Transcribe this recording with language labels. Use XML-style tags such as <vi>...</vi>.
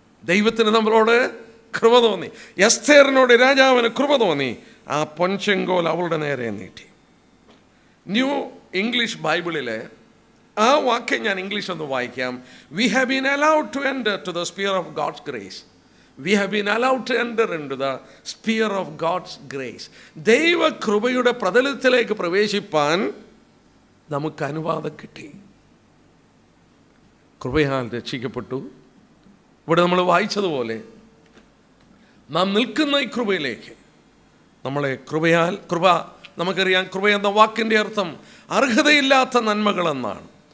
<ml>ദൈവത്തിന് നമ്മളോട് കൃപ തോന്നി. എസ്തേറിനോട് രാജാവിന് കൃപ തോന്നി. ആ പൊൻചെങ്കോൽ അവളുടെ നേരെ നീട്ടി. ന്യൂ ഇംഗ്ലീഷ് ബൈബിളിലെ ആ വാക്യം ഞാൻ ഇംഗ്ലീഷ് ഒന്ന് വായിക്കാം.</ml> <en>We have been allowed to enter to the sphere of God's grace. We have been allowed to enter into the sphere of God's grace.</en> <ml>ദൈവ കൃപയുടെ പ്രതലത്തിലേക്ക് പ്രവേശിപ്പാൻ നമുക്ക് അനുവാദം കിട്ടി. കൃപയാൽ രക്ഷിക്കപ്പെട്ടു. ഇവിടെ നമ്മൾ വായിച്ചതുപോലെ നാം നിൽക്കുന്ന ഈ കൃപയിലേക്ക് നമ്മളെ കൃപ നമുക്കറിയാം, കൃപ എന്ന വാക്കിൻ്റെ അർത്ഥം അർഹതയില്ലാത്ത നന്മകളെന്നാണ്.</ml>